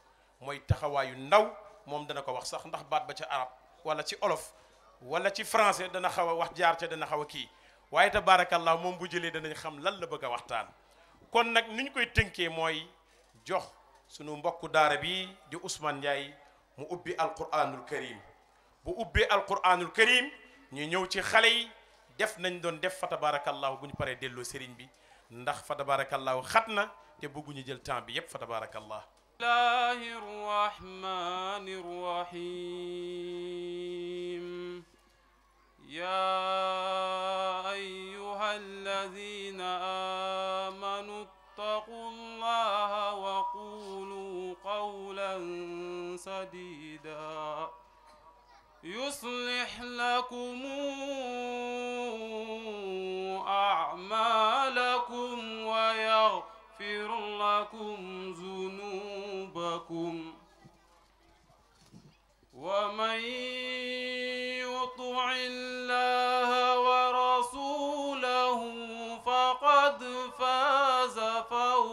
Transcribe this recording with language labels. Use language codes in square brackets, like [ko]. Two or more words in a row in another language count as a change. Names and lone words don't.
[wo] mooy taxawaayu ndaw moom dana ko wax sax ndax baat ba ca arab wala ci olof wala ci français dana xaw a wax jaar ca dana xaw a kii waaye tabarakallahu moom bu jëlee danañ xam lan la bëgg a waxtaan kon nag ni ñu koy tënkee mooy jox sunu mbokku daara bi di Ousmane Ndiaye mu ubbi [ar] القرآن الكريم [wo] bu ubbee [ar] القرآن الكريم [wo] ñu ñëw ci xale yi def nañ doon def [ar] فتبارك الله [wo] bu ñu paree delloo sëriñ bi ndax [ar] فتبارك الله [wo] xat na te bëgguñu jël temps bi yépp [ar] فتبارك الله بسم الله الرحمن الرحيم يا أيها الذين آمنوا اتقوا الله وقولوا قولا سديدا يصلح لكم أعمالكم ويغفر لكم ذنوبكم ومن يطع الله ورسوله فقد فاز